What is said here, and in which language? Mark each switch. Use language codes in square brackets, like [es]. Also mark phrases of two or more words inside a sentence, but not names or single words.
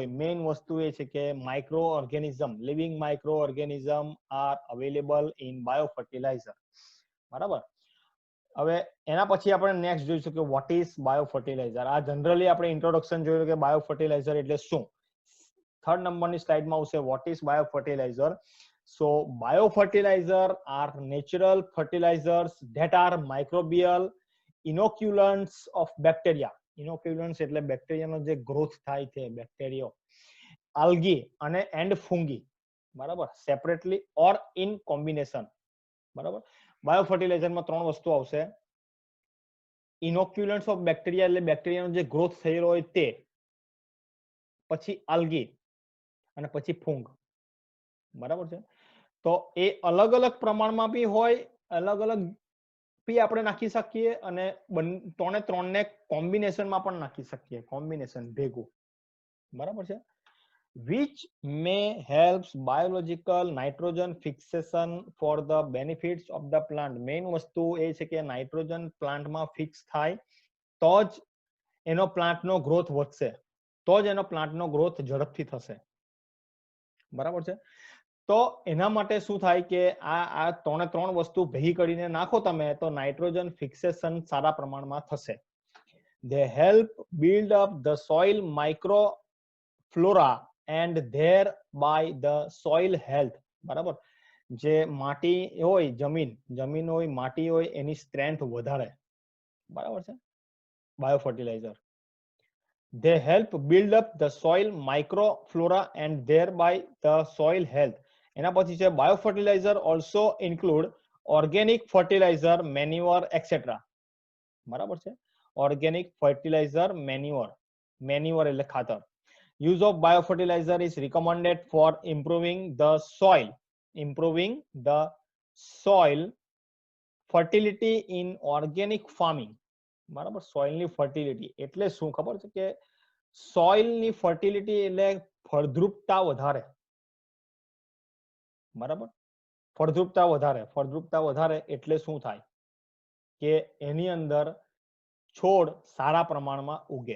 [gu] મેઇન વસ્તુ એ છે કે [en] micro organism, living micro organism are available in biofertilizer, બરાબર. [gu] હવે એના પછી આપણે નેક્સ્ટ જોઈશું કે [en] what is biofertilizer. [gu] આ જનરલી આપણે ઇન્ટ્રોડક્શન જોયું કે બાયોફર્ટિલાઇઝર એટલે શું. 3rd નંબરની સ્લાઇડમાં આવશે [en] what is biofertilizer. So biofertilizer are natural fertilizers that are microbial inoculants of bacteria. [gu] Inoculants એટલે બેક્ટેરિયાનો જે ગ્રોથ થાય છે, બેક્ટેરિયા, algae અને [en] and fungi, બરાબર, separately or in combination, બરાબર. [gu] બાયોફર્ટિલાઇઝરમાં 3 વસ્તુ આવશે. [en] inoculants of bacteria [gu] એટલે બેક્ટેરિયાનો જે ગ્રોથ થયેલો હોય તે, પછી algae અને પછી ફૂંગ, બરાબર છે. તો એ અલગ અલગ પ્રમાણમાં બી હોય, અલગ અલગ બી આપણે નાખી શકીએ અને ત્રણે કોમ્બિનેશનમાં પણ નાખી શકીએ, કોમ્બિનેશન ભેગું, બરાબર છે. [en] which may helps biological nitrogen fixation for the benefits of the plant. [gu] મેઇન વસ્તુ એ છે કે નાઇટ્રોજન પ્લાન્ટમાં ફિક્સ થાય તો જ એનો પ્લાન્ટનો ગ્રોથ વધશે, તો જ એનો પ્લાન્ટનો ગ્રોથ ઝડપથી થશે, બરાબર છે. તો એના માટે શું થાય કે આ 3 વસ્તુ ભેગી કરીને નાખો તમે તો [en] nitrogen fixation [gu] સારા પ્રમાણમાં થશે. [en] They help build up the soil microflora and thereby the soil health. [gu] બરાબર, જે માટી હોય, જમીન હોય, માટી હોય, એની સ્ટ્રેન્થ વધારે. બરાબર છે, બાયોફર્ટિલાઇઝર. [en] They help build up the soil microflora and thereby the soil health. [gu] એના પછી છે [en] બાયોફર્ટિલાઇઝર also include organic fertilizer, manure, etc. [gu] બરાબર છે, [en] organic fertilizer, manure [gu] એટલે ખાતર. [en] Use of biofertilizer is recommended for improving the soil fertility in organic farming. [gu] બરાબર, સોઇલ ની ફર્ટિલિટી એટલે શું ખબર છે કે સોઇલ ની ફર્ટિલિટી એટલે ફળદ્રુપતા વધારે. બરાબર, ફળદ્રુપતા વધારે એટલે શું થાય કે એની અંદર છોડ સારા પ્રમાણમાં ઉગે.